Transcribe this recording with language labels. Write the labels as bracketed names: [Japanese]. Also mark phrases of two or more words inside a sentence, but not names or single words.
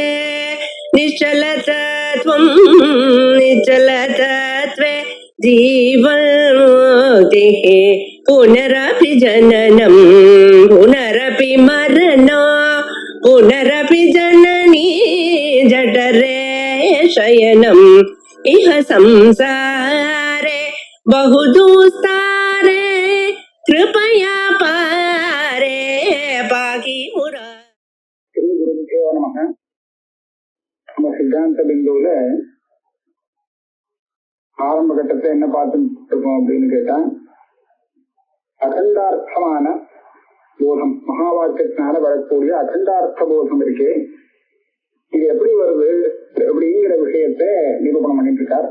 [Sanskrit] निश्चलतत्वं निश्चलतत्वे जीवन्मुक्तिः पुनरपि जननं पुनरपि मरणं पुनरपि जननी जठरे शयनम् इह संसारे बहुदुस्तारे कृपया पारे पाहि मुरा. श्री गुरुभ्यो नमः. [Tamil] நம்ம சித்தாந்த பிந்துல ஆரம்ப கட்டத்தை என்ன பார்த்துட்டு இருக்கோம் அப்படின்னு கேட்டா, அகண்டார்த்தமான போதம், மகா வாக்கியத்தினால வரக்கூடிய அகண்டார்த்த போதம் இருக்கு. இது எப்படி வருது அப்படிங்கிற விஷயத்தை நிரூபணம் பண்ணிட்டு இருக்கார்.